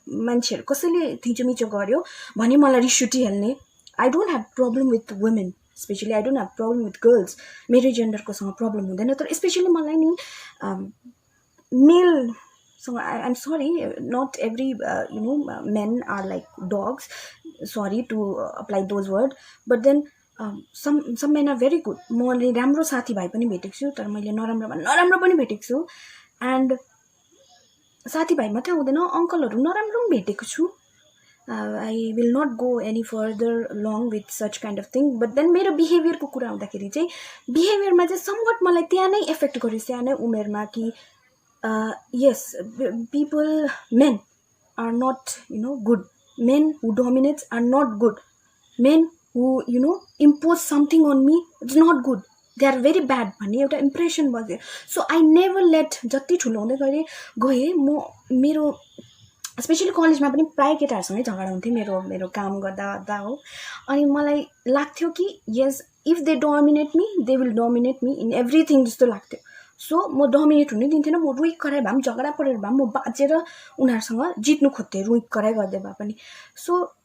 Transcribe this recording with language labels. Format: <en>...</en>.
<en>मान्छेहरू कसैले थिचोमिचो गर्यो भने मलाई रिस उठिहाल्ने I don't have problem with women specially I don't have problem with girls मेरै जेन्डरकोसँग प्रब्लम हुँदैन तर स्पेसली मलाई नि male So I'm sorry, not every men are like dogs. Sorry to apply those words, but then some men are very good.</en> <ne>मैले राम्रो साथीभाइ पनि भेटेको छु तर मैले नराम्रो पनि भेटेको छु एन्ड साथीभाइ मात्रै हुँदैन अङ्कलहरू नराम्रो पनि भेटेको छु I will not go any further long with such kind of thing but then मेरो बिहेभियरको कुरा आउँदाखेरि चाहिँ बिहेभियरमा चाहिँ समवट मलाई त्यहाँ नै इफेक्ट गर्यो सानै उमेरमा कि yes, men are not, good.</ne> <en>Men who dominate are not good. Men who, impose something on me, it's not good. They are very bad.</en> <ne>भन्ने एउटा इम्प्रेसन बस्यो सो आई नेभर लेट जति ठुलो हुँदै गएँ म मेरो स्पेसली कलेजमा पनि प्रायः केटाहरूसँगै झगडा हुन्थ्यो मेरो काम गर्दा हो अनि मलाई लाग्थ्यो कि यस if दे dominate मी दे will dominate मी in everything जस्तो लाग्थ्यो सो म डोमिनेट हुनै दिन्थेन म रुइक कराइ भए पनि झगडा परेर भए पनि म बाँचेर उनीहरूसँग जित्नु खोज्थेँ रुइक कराइ गर्दै भए पनि सो</ne>